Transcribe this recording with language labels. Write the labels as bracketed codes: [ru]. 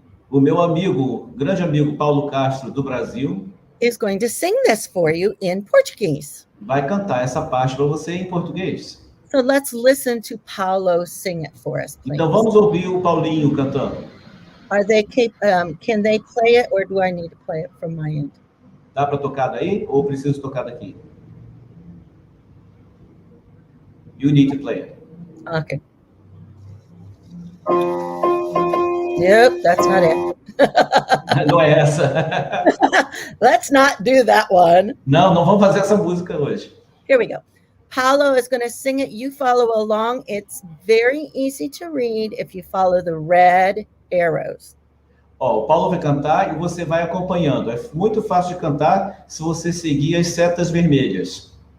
[pt] O meu amigo, grande amigo Paulo Castro, do Brasil, [en] is going to sing this for you in Portuguese. [pt] vai cantar essa parte para você em português. [en] So let's listen to Paulo sing it for us, please. [pt] Então, vamos ouvir o Paulinho cantando. [en] Can they play it, or do I need to play it from my end? [pt] Dá para tocar daí ou preciso tocar daqui? [en] You need to play it. Okay. Nope, that's not it. [pt] Não é essa. [en] Let's not do that one. [pt] Não vamos fazer essa música hoje. [en] Here we go. Paulo is going to sing it. You follow along. It's very easy to read if you follow the red arrows. [pt] Ó, o Paulo vai cantar e você vai acompanhando. É muito fácil de cantar se você seguir as setas vermelhas.